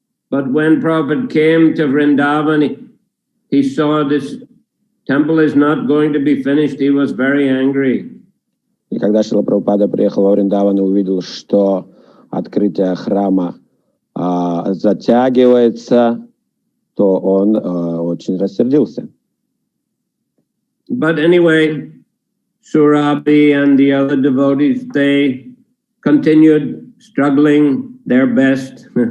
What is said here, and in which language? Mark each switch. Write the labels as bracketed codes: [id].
[en] But when Prabhupada came to Vrindavan, he saw this temple is not going to be finished. He was very angry. [ru] И когда Шрила Прабхупада приехал во Вриндаван и увидел, что открытие храма затягивается, то он очень рассердился. [en] But anyway, Surabhi and the other devotees, they continued struggling their best.